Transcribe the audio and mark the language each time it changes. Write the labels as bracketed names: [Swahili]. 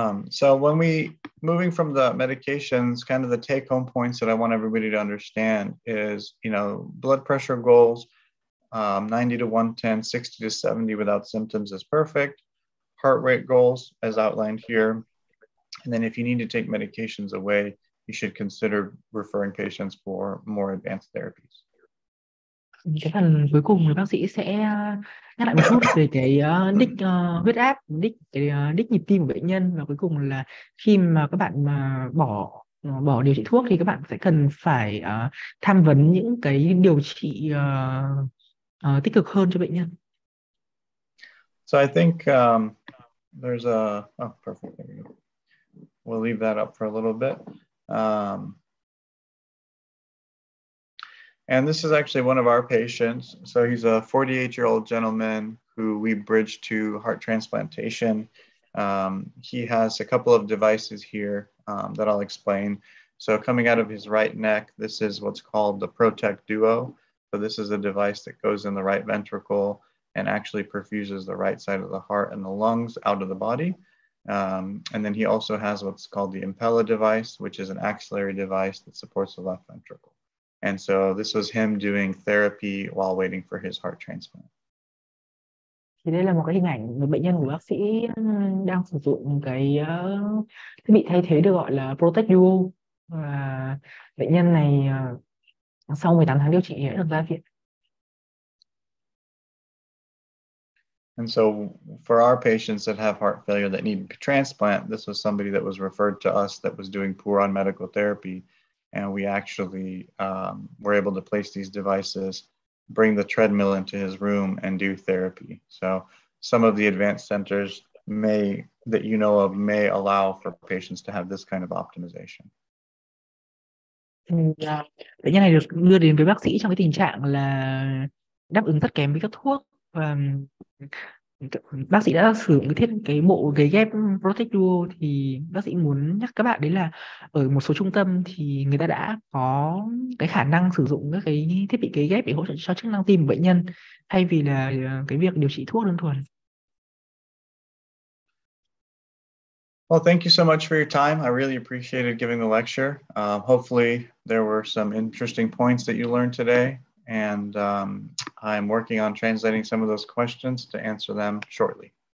[English] So when moving from the medications, kind of the take-home points that I want everybody to understand is, blood pressure goals, 90 to 110, 60 to 70 without symptoms is perfect. Heart rate goals, as outlined here. And then if you need to take medications away, you should consider referring patients for more advanced therapies. [Vietnamese] Cái phần cuối cùng thì bác sĩ sẽ nhắc lại một chút về cái đích huyết áp, đích nhịp tim của bệnh nhân, và cuối cùng là khi mà các bạn mà bỏ điều trị thuốc thì các bạn sẽ cần phải tham vấn những cái điều trị tích cực hơn cho bệnh nhân. [English] So I think there's perfect. There we go. We'll leave that up for a little bit. And this is actually one of our patients. So he's a 48-year-old gentleman who we bridged to heart transplantation. He has a couple of devices here that I'll explain. So coming out of his right neck, this is what's called the Protect Duo. So this is a device that goes in the right ventricle and actually perfuses the right side of the heart and the lungs out of the body. And then he also has what's called the Impella device, which is an axillary device that supports the left ventricle. And so this was him doing therapy while waiting for his heart transplant. [Vietnamese] Thì đây là một cái hình ảnh một bệnh nhân của bác sĩ đang sử dụng cái thiết bị thay thế được gọi là Protect Duo, và bệnh nhân này sau 18 tháng điều trị đã được ra viện. [English] And so for our patients that have heart failure that need transplant, this was somebody that was referred to us that was doing poor on medical therapy. And we actually were able to place these devices, bring the treadmill into his room, and do therapy. So some of the advanced centers may allow for patients to have this kind of optimization. [Vietnamese] Bệnh nhân này được đưa đến với bác sĩ trong cái tình trạng là đáp ứng rất kém với các thuốc, và bác sĩ đã sử dụng cái bộ ghế ghép Protect Duo. Thì bác sĩ muốn nhắc các bạn đấy là ở một số trung tâm thì người ta đã có cái khả năng sử dụng các cái thiết bị ghế ghép để hỗ trợ cho chức năng tim của bệnh nhân, thay vì là cái việc điều trị thuốc đơn thuần. [English] Well, thank you so much for your time. I really appreciated giving the lecture. Hopefully there were some interesting points that you learned today, and I'm working on translating some of those questions to answer them shortly.